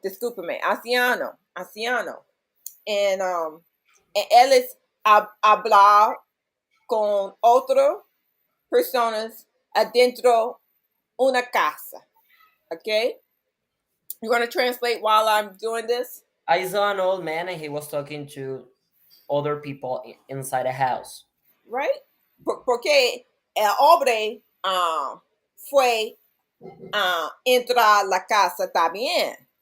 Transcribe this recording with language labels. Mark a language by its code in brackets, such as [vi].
[es] Discúlpeme, anciano, anciano. And él es hablar con otras personas adentro una casa. [en] Okay? You want to translate while I'm doing this? I saw an old man and he was talking to other people inside a house. Right? [es] Porque el hombre fue entrar la casa también.